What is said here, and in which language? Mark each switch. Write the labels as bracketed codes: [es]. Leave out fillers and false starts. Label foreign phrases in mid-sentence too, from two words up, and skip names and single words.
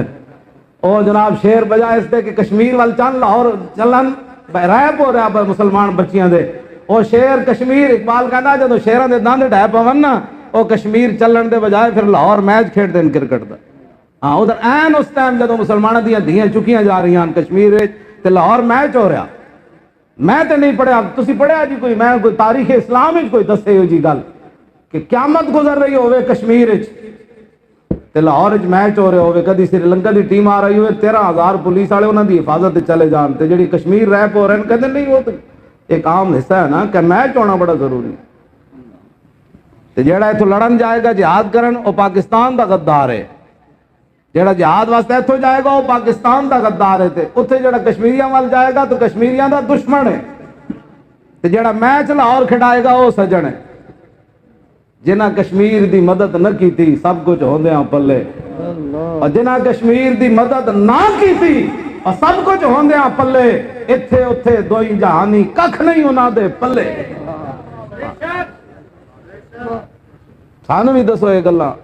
[pa] او جناب شیر بجائے اس دے کہ کشمیر وال چل لاہور چلن ریپ ہو رہا مسلمان بچیاں دے، او شیر کشمیر اقبال کہندا جدوں شیراں دے دند ڈے پون نا او کشمیر چلن دے بجائے پھر لاہور میچ کھیڈ دین کرکٹ دا۔ ہاں ادھر این اس ٹائم جدوں مسلماناں دیاں دھیاں چکیاں جا رہی ہیں کشمیر وچ تے لاہور میچ ہو رہا۔ میں تے نہیں پڑھیا، تسی پڑھیا جی کوئی؟ میں کوئی تاریخ اسلام وچ کوئی دسے ہو جی گل کہ قیامت گزر رہی ہوے کشمیر وچ تے لاہور وچ میچ ہو رہے ہوے، کدی سری لنکا دی ٹیم آ رہی ہوئے 13,000 پولیس والے انہاں دی حفاظت تے چلے جان، تے جڑی کشمیر ریپ ہو رہے ہیں کہندے نہیں وہ تے ایک عام حصہ ہے نا کہ میچ ہونا بڑا ضروری۔ تے جیڑا ایتھوں لڑن جائے گا جہاد کرن او پاکستان دا غدار ہے، جیڑا جہاد واسطے ایتھوں جائے گا وہ پاکستان دا غدار ہے، تے اوتھے جیڑا کشمیریاں وال جائے گا تو کشمیریاں دا دشمن ہے، تے جیڑا میچ لاہور کھڑائے گا وہ سجن ہے۔ جنہ کشمیر دی مدد نہ کی تھی سب کچھ ہوندیاں پلے، اور جنہ کشمیر دی مدد نہ کی تھی اور سب کچھ ہوندیاں پلے، اتھے اتھے دوئی جہانی ککھ نہیں انہاں دے پلے۔ سانو بھی دسو یہ گلاں۔